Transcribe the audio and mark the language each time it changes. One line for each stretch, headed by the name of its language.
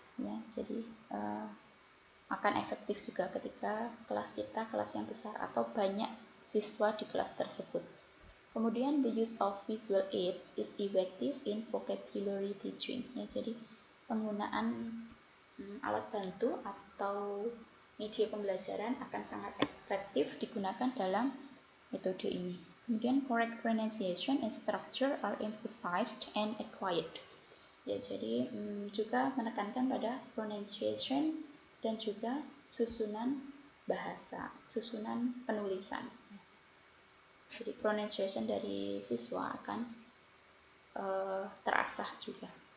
Indonesian: Ya, jadi akan efektif juga ketika kelas kita kelas yang besar atau banyak siswa di kelas tersebut. Kemudian
English: the use of visual aids is effective in vocabulary teaching.
Indonesian: Ya, jadi penggunaan alat bantu atau media pembelajaran akan sangat efektif digunakan dalam metode ini. Kemudian
English: correct pronunciation and structure are emphasized and acquired.
Indonesian: Ya, jadi juga menekankan pada pronunciation dan juga susunan bahasa, susunan penulisan. Jadi pronunciation dari siswa akan terasah juga.